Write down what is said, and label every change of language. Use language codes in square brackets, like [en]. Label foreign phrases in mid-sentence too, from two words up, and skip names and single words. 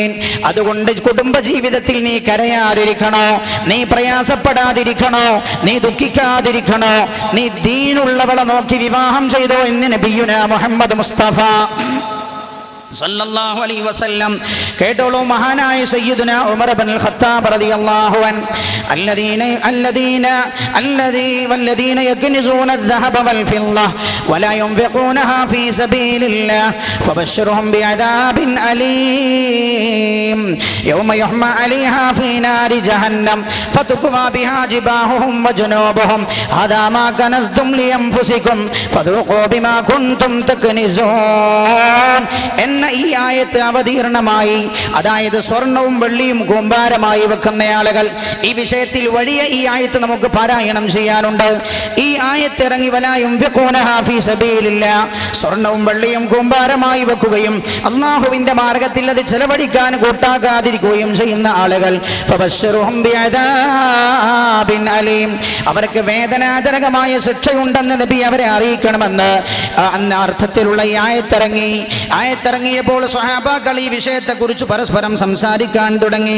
[ml] അതുകൊണ്ട് അതുകൊണ്ട് കുടുംബജീവിതത്തിൽ നീ കരയാതിരിക്കണോ, നീ പ്രയാസപ്പെടാതിരിക്കണോ, നീ ദുഃഖിക്കാതിരിക്കണോ, നീ ദീനുള്ളവളെ നോക്കി വിവാഹം ചെയ്തോ എന്ന് നബിയുനാ മുഹമ്മദ് മുസ്തഫ [ar] صلى الله عليه وسلم. [ml] കേട്ടോളൂ, മഹാനായ [ar] സയ്യിദുനാ ഉമർ ഇബ്നുൽ ഖത്താബ് رضي الله عنه والذين يكنزون الذهب والفضة ولا ينفقونها في سبيل الله فبشرهم بعذاب أليم يوم يحمى عليها في نار جهنم فتكوى بها جباههم وجنوبهم هذا ما كنزتم لأنفسكم فذوقوا بما كنتم تكنزون. [ml] ഈ ആയത്ത് അവതീർണമായി, അതായത് സ്വർണവും വെള്ളിയും കൂമ്പാരമായി വെക്കുന്ന ആളുകൾ, ഈ വിഷയത്തിൽ വലിയ ഈ ആയത്ത് നമുക്ക് പാരായണം ചെയ്യാനുണ്ട്. ഈ ആയത്ത് ഇറങ്ങി [ar] ولا ينفقونها في سبيل الله, [ml] സ്വർണവും വെള്ളിയും കൂമ്പാരമായി വെക്കുകയും അല്ലാഹുവിന്റെ മാർഗ്ഗത്തിൽ അത് ചെലവഴിക്കാൻ കൂട്ടാക്കാതിരിക്കുകയും ചെയ്യുന്ന ആളുകൾ [ar] فبشرهم بعذاب أليم, [ml] അവർക്ക് വേദനാജനകമായ ശിക്ഷയുണ്ടെന്ന് നബി അവരെ അറിയിക്കണമെന്ന് എന്ന അർത്ഥത്തിലുള്ള ഈ ആയത്തിറങ്ങിയപ്പോൾ സ്വഹാബാക്കൾ ഈ വിഷയത്തെക്കുറിച്ച് പരസ്പരം സംസാരിക്കാൻ തുടങ്ങി.